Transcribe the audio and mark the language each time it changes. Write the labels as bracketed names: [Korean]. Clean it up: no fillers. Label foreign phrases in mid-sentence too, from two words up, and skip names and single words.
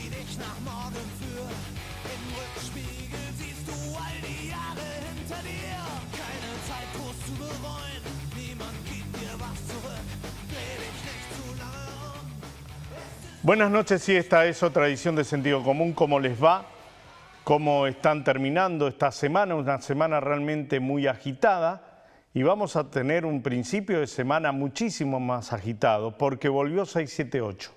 [German] dich nach morgen führt. Im Rückspiegel siehst du all die Jahre hinter dir. Keine Zeit groß zu bereuen, niemand gibt dir was zurück. Dreh dich nicht zu lange um. [Spanish] Buenas noches, y esta es otra edición de Sentido Común. ¿Cómo les va? ¿Cómo están terminando esta semana? Una semana realmente muy agitada. Y vamos a tener un principio de semana muchísimo más agitado, porque volvió 678.